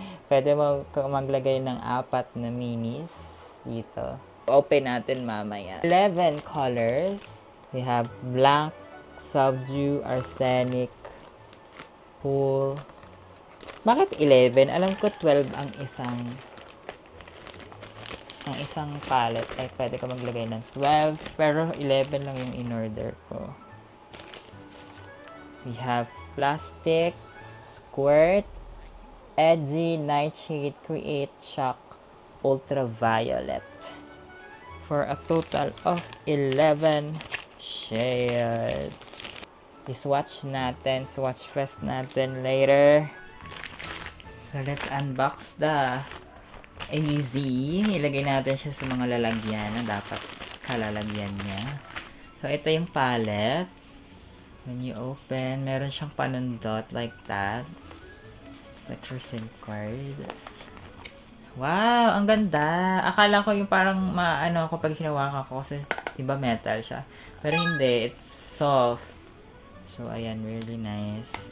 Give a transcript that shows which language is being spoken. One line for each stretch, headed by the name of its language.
Filipino: Pwede mo maglagay ng 4 na minis dito. Open natin mamaya. 11 colors.
English: We have blank, subdue, arsenic, pool.
Filipino: Bakit 11? Alam ko 12 ang isang palette. Ay, pwede ka maglagay ng 12. Pero 11 lang yung in-order ko.
English: We have Plastic, Squirt, Edgy, Nightshade, Create, Shock, Ultraviolet. For a total of 11 shades.
Filipino: I-swatch natin. Swatch fest natin later.
English: So, let's unbox the Easy.
Filipino: Ilagay natin siya sa mga lalagyan na dapat kalalagyan niya. So, ito yung palette.
English: When you open,
Filipino: meron siyang panundot
English: like that. Like your SIM card.
Filipino: Wow, ang ganda. Akala ko yung parang maano ako pag hinawakan ko kasi diba metal siya. Pero hindi,
English: it's soft. So, ayan, really nice.